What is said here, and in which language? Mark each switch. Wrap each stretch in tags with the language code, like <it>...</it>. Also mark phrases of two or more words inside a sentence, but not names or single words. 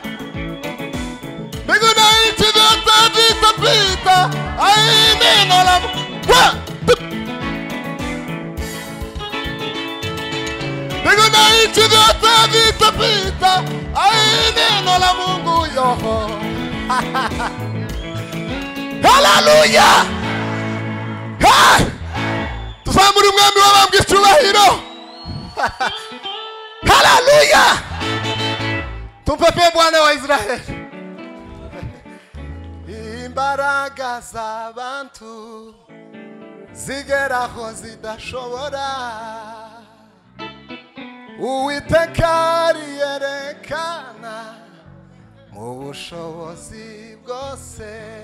<sw>Mbingu na nchi vyote vitapita, neno la Mungu. Mbingu na nchi vyote vitapita, neno la Mungu yoho. Hallelujah.</sw> <rw>Tuzamuri umwami w'abambwe icyubahiro. Hallelujah. Tumpepe Bwana wa Israeli. Imbaraga z'abantu zigeraho zidashobora, Uwiteka yerekana mu bushobozi bwose.</rw>